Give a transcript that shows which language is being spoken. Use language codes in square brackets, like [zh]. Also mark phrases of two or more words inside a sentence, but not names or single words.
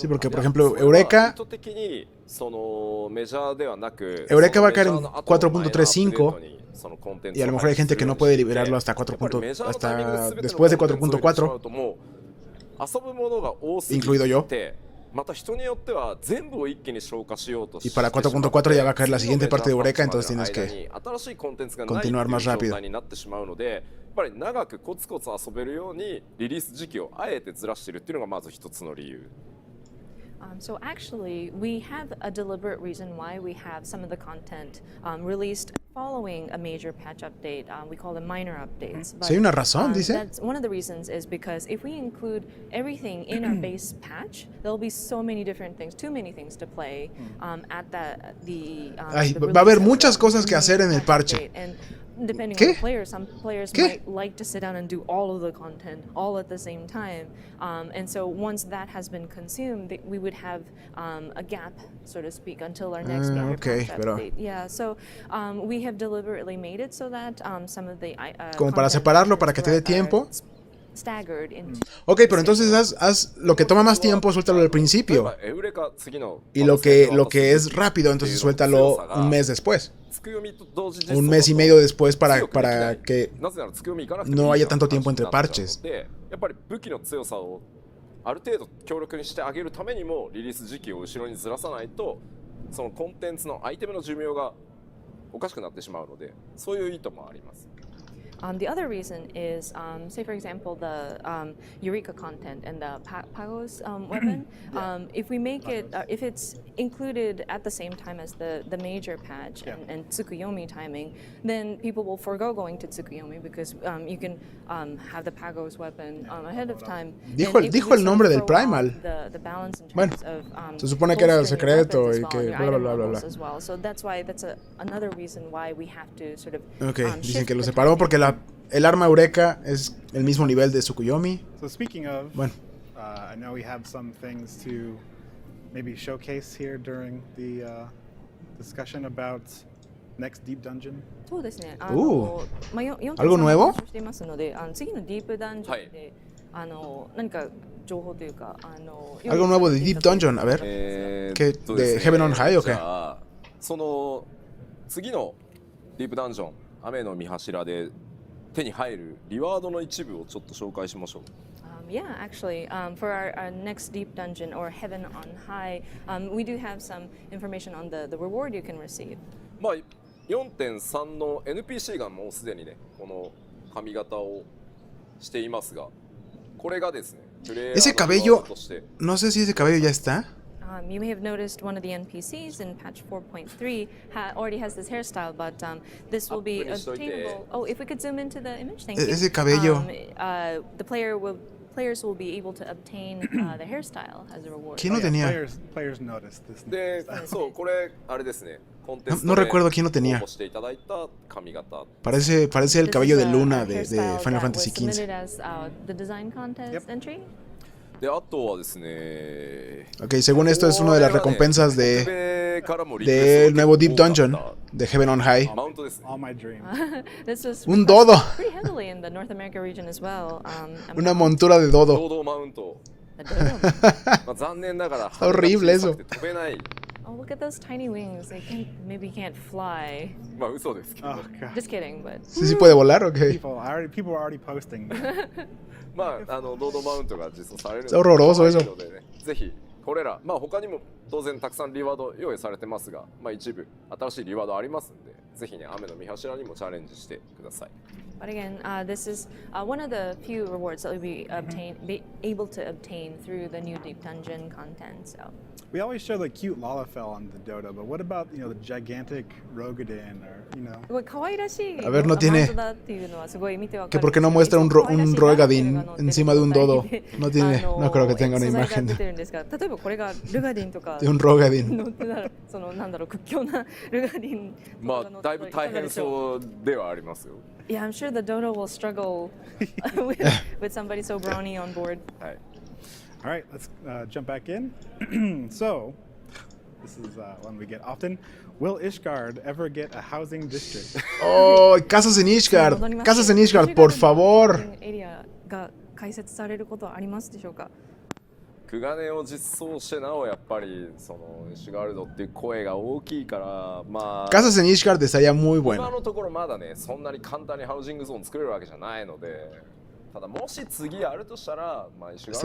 [es] Sí, porque por ejemplo, Eureka va a caer en 4.35 y a lo mejor hay gente que no puede liberarlo hasta después de 4.4, incluido yo. Y para 4.4 ya va a caer la siguiente parte de Eureka, entonces tienes que continuar más rápido. [ja] やっぱり長くコツコツ遊べるようにリリース時期をあえてずらしてるっていうのがまず一つの理由。 [en] So actually, we have a deliberate reason why we have some of the content released following a major patch update. We call them minor updates. But, [es] Sí, hay una razón, dice. [en] That's one of the reasons is because if we include everything in our base patch, there'll be so many different things, too many things to play at the [es] Va a haber muchas cosas que hacer en el parche. [en] depending [es] ¿Qué? [en] on the player, some players [es] ¿Qué? [en] might like to sit down and do all of the content all at the same time. And so once that has been consumed, we would have a gap, so to speak, until our next major okay, patch [es] pero- [en] update. Yeah, so we have deliberately made it so that some of the [es] Como para [en] content [es] separarlo, para que te dé [en] are [es] tiempo. [en] staggered into [es] Ok, pero entonces haz lo que toma más tiempo, suéltalo al principio. Y lo que es rápido, entonces suéltalo un mes después. Un mes y medio después para que no haya tanto tiempo entre parches. [ja] やっぱり武器の強さをある程度強力にしてあげるためにもリリース時期を後ろにずらさないとそのコンテンツのアイテムの寿命がおかしくなってしまうのでそういう意図もあります。 [en] The other reason is, say for example, the Eureka content and the Pagos weapon. If we make it, if it's included at the same time as the major patch and Tsukuyomi timing, then people will forego going to Tsukuyomi because you can have the Pagos weapon ahead of time. [es] Dijo el nombre del Primal. [en] The balance in [es] Bueno, [en] terms of, [es] se supone que era [en] bolstering your [es] secreto [en] weapons [es] y [en] as [es] que [en] well, and your [es] bla, bla, [en] item [es] bla, bla, [en] levels [es] bla. [en] as well. So that's why that's another reason why we have to sort of [es] Ok, dicen [en] shift [es] que lo [en] the [es] separó [en] timing. [es] porque el arma Eureka es el mismo nivel de Tsukuyomi. [en] So speaking of, [es] Bueno. [en] I know we have some things to maybe showcase here during the discussion about next deep dungeon. [ja] そうですね。まあ、 [es] algo nuevo? [ja] していますので、次のディープダンジョンで、何か情報というか、 [es] Algo nuevo de Deep Dungeon, a ver. ¿Qué? ¿De Heaven on High o qué? [ja] その次のディープダンジョン雨の御柱で手に入るリワードの一部をちょっと紹介しましょう。 [en] Yeah, actually, for our next deep dungeon or Heaven on High, we do have some information on the reward you can receive. [ja] まあ 4.3 の NPC がもうすでにねこの髪型をしていますが、これがですね、プレイヤーのリワードとして [es] No sé si ese cabello ya está. [en] You may have noticed one of the NPCs in patch 4.3 already has this hairstyle, but this will be obtainable. Oh, if we could zoom into the image, thank you. [es] Ese cabello. [en] The players will be able to obtain the hairstyle as a reward. [es] ¿Quién lo tenía? [en] Players noticed this. [ja] で、そうこれあれですね。コンテスト [es] No [ja] で [es] recuerdo quién lo tenía. [ja] 応募していただいた髪型。 [es] Parece el cabello de Luna de [en] hairstyle [es] Final [en] that [es] Fantasy [en] was submitted [es] XV. [en] as the design contest entry. [ja] で、あとはですね。 [es] Ok, según esto es una de las recompensas del nuevo Deep Dungeon de Heaven on High. [ja] マウントですね。 [en] All my dreams. This was [es] Un dodo. [en] pretty heavily in the North America region as well. [es] Una montura de dodo. [ja] 堂々マウント。 [en] A dodo. [ja] まあ残念ながら [en] horrible [ja] 羽が小さくて飛べない。 [en] Oh, look at those tiny wings. They maybe can't fly. [ja] まあ嘘ですけど。 [en] Oh god. Just kidding, but [es] ¿Sí puede volar? Ok. [en] People were already posting. [ja] まあ堂々マウントが実装されるので [es] horroroso eso. [ja] のでね、ぜひこれらまあ他にも当然たくさんリワード用意されてますが、まあ一部新しいリワードありますんで、ぜひね雨の御柱にもチャレンジしてください。 [en] But again, this is one of the few rewards that we'll be able to obtain through the new Deep Dungeon content. So We always show the cute Lalafell on the Dodo, but what about the gigantic Rogadin or [ja] すごい可愛らしい [es] A ver, no tiene- [ja] マウントだっていうのはすごい見てわかる [es] Que por qué no muestra un Roegadin encima de un dodo. No tiene, no creo que tenga una imagen [ja] 出てるんですが、例えばこれがルガディンとか [es] de un Roegadin. [ja] 乗ってたら、そのなんだろう屈強なルガディンとまあかが乗ってたらだいぶ大変そうではありますよ。 [en] Yeah, I'm sure the dodo will struggle with somebody so brawny on board. [ja] はい。 [en] All right, let's jump back in. So, this is one we get often. Will Ishgard ever get a housing district? [es] ¡Oh! ¡Casas en Ishgard! ¡Casas en Ishgard, por favor! [ja] エリアが開設されることはありますでしょうか。クガネを実装してなおやっぱりそのシュガルドっていう声が大きいからまあ [es] Casas en Ishgard estaría muy [ja] 今 [es] bueno. [ja] のところまだねそんなに簡単にハウジングゾーン作れるわけじゃないのでただもし次あるとしたらまあシュガルド